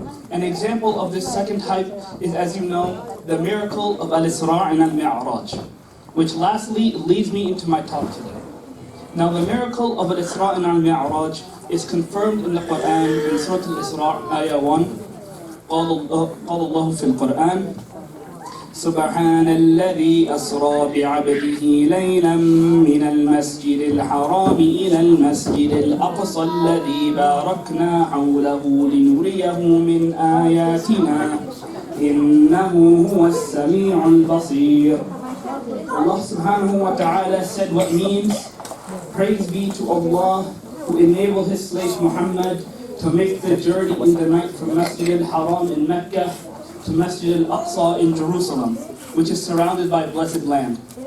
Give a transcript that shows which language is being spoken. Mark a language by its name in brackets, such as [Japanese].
[English] An example of this second type is, as you know, the miracle of Isra and Miraj, which lastly leads me into my talk today. Now the miracle of Isra and Miraj is confirmed in the Quran in Surah Al-Isra, Ayah 1. [Arabic] قال الله في القرآن سبحان الذي أسرى بعبده ليلا من المسجد الحرام إلى المسجد الأقصى الذي باركنا حوله لنريه من آياتنا إنه هو السميع البصير. [English] Allah subhanahu wa ta'ala said what means, praise be to Allah who enabled his slave Muhammad to make the journey in the night from Masjid al-Haram in Mecca to Masjid al-Aqsa in Jerusalem, which is surrounded by blessed land.